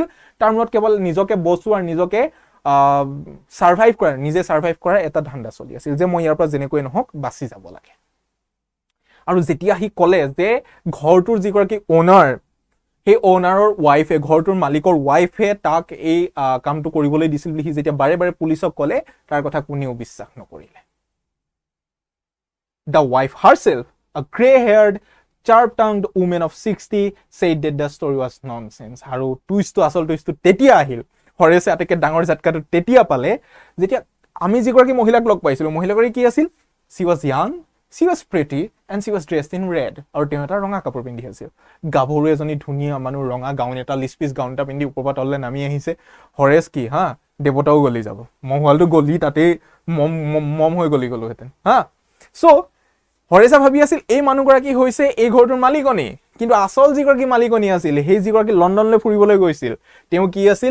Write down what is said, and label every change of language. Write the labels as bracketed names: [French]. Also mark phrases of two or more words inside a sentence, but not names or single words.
[Assamese] তাৰ মূৰত কেৱল নিজকে বচোৱা আৰু নিজকে নিজে ছাৰ্ভাইভ কৰাৰ এটা ধান্দা চলি আছিল, যে মই ইয়াৰ পৰা যেনেকৈ নহওক বাচি যাব লাগে। আৰু যেতিয়া সি ক'লে যে ঘৰটোৰ যিগৰাকী অ'নাৰ, সেই [English] ownerৰ wifeে, [Assamese] ঘৰটোৰ মালিকৰ ৱাইফে তাক এই কামটো কৰিবলৈ দিছিল বুলি সি যেতিয়া বাৰে বাৰে পুলিচক ক'লে, তাৰ কথা কোনেও বিশ্বাস নকৰিলে। [English] The wife herself, a gray-haired, sharp-tongued woman of 60, said that the story was nonsense. [Assamese] আৰু আচল টুইষ্টটো তেতিয়া আহিল। হৰেছে আটাইতকৈ ডাঙৰ জাতকাটো তেতিয়া পালে যেতিয়া আমি যিগৰাকী মহিলাক লগ পাইছিলোঁ, মহিলাগৰাকী কি আছিল? [English] She was young, she was pretty, and she was dressed in red. [Assamese] আৰু তেওঁ এটা ৰঙা কাপোৰ পিন্ধি আছিল। গাভৰু এজনী ধুনীয়া মানুহ ৰঙা গাউন এটা, লিচপিচ গাউন এটা পিন্ধি ওপৰৰ পৰা তললৈ নামি আহিছে। হৰেছ কি হা, দেৱতাও গলি যাব, মহোৱালটো গলি তাতেই মম হৈ গলোহেঁতেন হা। চ' হৰেছে ভাবি আছিল এই মানুহগৰাকী হৈছে এই ঘৰটোৰ মালিকনী, কিন্তু আচল যিগৰাকী মালিকনী আছিল, সেই যিগৰাকী লণ্ডনলৈ ফুৰিবলৈ গৈছিল, তেওঁ কি আছিল?